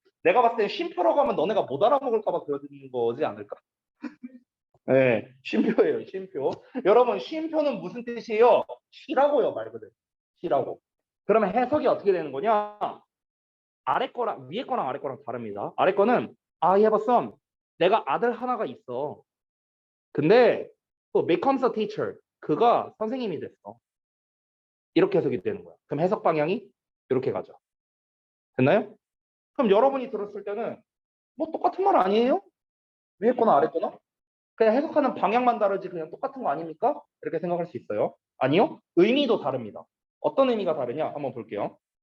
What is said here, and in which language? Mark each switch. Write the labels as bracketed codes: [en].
[ko] 내가 봤을 때 쉼표라고 하면 너네가 못 알아먹을까 봐 그러는 거지 않을까? 네, 쉼표예요, 쉼표. 여러분, 쉼표는 무슨 뜻이에요? 쉬라고요, 말 그대로. 쉬라고. 그러면 해석이 어떻게 되는 거냐? 아래 거랑 위에 거랑 아래 거랑 다릅니다. 아래 거는 [en] I have a son. [ko] 내가 아들 하나가 있어. 근데 또 [en] becomes a teacher. [ko] 그가 선생님이 됐어. 이렇게 해석이 되는 거야. 그럼 해석 방향이 이렇게 가죠. 됐나요? 그럼 여러분이 들었을 때는 뭐 똑같은 말 아니에요? 위에 거나 아래 거나? 그냥 해석하는 방향만 다르지 그냥 똑같은 거 아닙니까? 이렇게 생각할 수 있어요. 아니요. 의미도 다릅니다. 어떤 의미가 다르냐? 한번 볼게요.